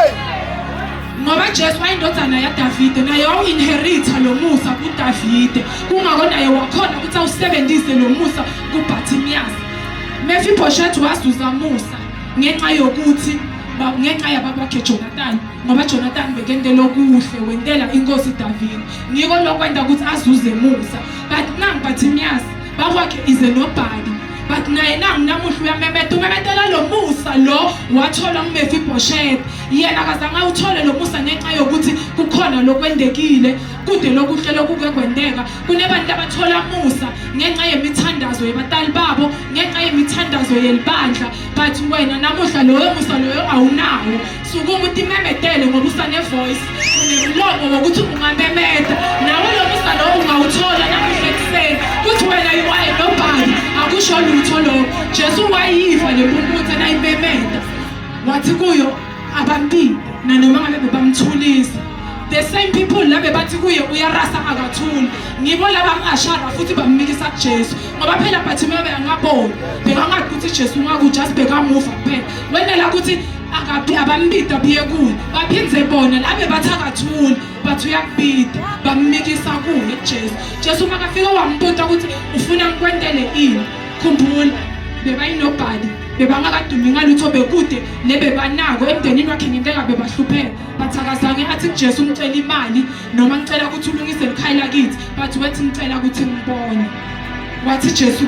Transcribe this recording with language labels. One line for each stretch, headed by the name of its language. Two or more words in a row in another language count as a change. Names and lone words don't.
Swati: ngoba Jesu wayindodzana yaDavide naye wawinherita lo musa kuDavide kungako naye wakhona ukuthi awusebenzise lo musa kuBathimias Mefiboshethi wazuza musa ngenxa yokuthi ngenxa yababakhe Jonathan ngoba Jonathan bekendela okuhle wentela inkosi Davide ngiko lokwenda ukuthi azuze musa but nangu Bathimias bakwakhe
English: is a nobody
Swati: but naye namuhla uyamemeda umemedela lo musa lo wathola uMefiboshethi yena akazange awuthole lo musa ngenxa yokuthi kukhona lokwendekile kude lokuhlelo kukekwendeka kunebantu abathola musa ngenxa yemithandazo yebatali babo ngenxa yemithandazo yelibandla but wena namuhla loyo musa loyo awunawo suka umuntu imemedele ngoba usane voice unemlomo wokuthi ungamemeda nawe lo musa lo ungawuthola namuhla ekuseni kuthi wena yiwaye nobody akusho lutho lo Jesu wayiva lempumputhe nayimemeda wathi kuyo abambili nanoma ngabe bebamthulisa
English: the same people
Swati: labe bathi kuye uyarasa akathuli ngibo laba ngashara futhi bamnikisa kuJesu ngoba phela Bathimias angaboni bekangathi ukuthi Jesu ngaku-just bekamuva kuphela wenela ukuthi akabi abambida biye kuye baphindze bona labe bathi akathuli bathi uyakubida bamnikisa kuye Jesu makafika wambuza ukuthi ufuna ngikwentele ini khumbula bebayinobody bebangakadumi ngalutho bekude lebebanako emndenini wakhe ngenteka bebahlupheka bathakazange athi kuJesu ngicela imali noma ngicela ukuthi ulungise likhaya lakithi bathi wethi ngicela ukuthi ngibone wathi Jesu